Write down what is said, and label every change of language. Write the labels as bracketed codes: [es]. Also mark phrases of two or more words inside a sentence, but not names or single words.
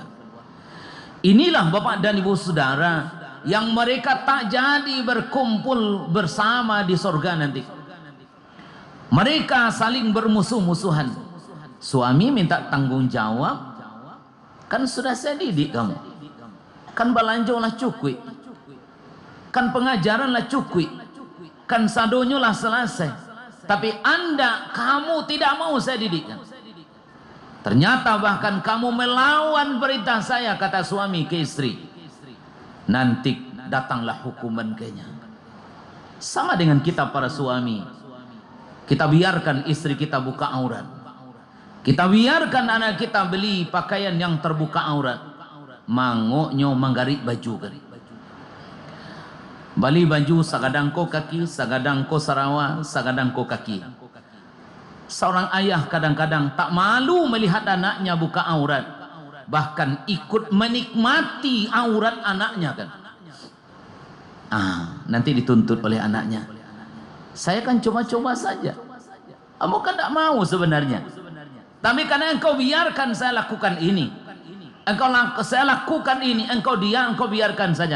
[id] Inilah Bapak dan Ibu Saudara yang mereka tak jadi berkumpul bersama di sorga nanti. Mereka saling bermusuh-musuhan. Suami minta tanggung jawab, kan sudah saya didik kamu, [min] kan balanjolah cukui, kan pengajaranlah cukui, kan sadonyo lah selesai. [id] Tapi kamu tidak mau saya didikkan. Ternyata bahkan kamu melawan perintah saya, kata suami ke istri. Nanti datanglah hukuman kayaknya. Sama dengan kita para suami. Kita biarkan istri kita buka aurat. Kita biarkan anak kita beli pakaian yang terbuka aurat. [min] Mangoknyo manggarik baju kan. Bali baju sagadang ko kaki, sagadang ko sarawa, sagadang ko kaki. [id] Seorang ayah kadang-kadang tak malu melihat anaknya buka aurat, bahkan ikut menikmati aurat anaknya kan. Nanti dituntut oleh anaknya. Saya kan coba-coba saja. Kamu kan tak mau sebenarnya. Tapi karena engkau biarkan saya lakukan ini, saya lakukan ini, engkau biarkan saja.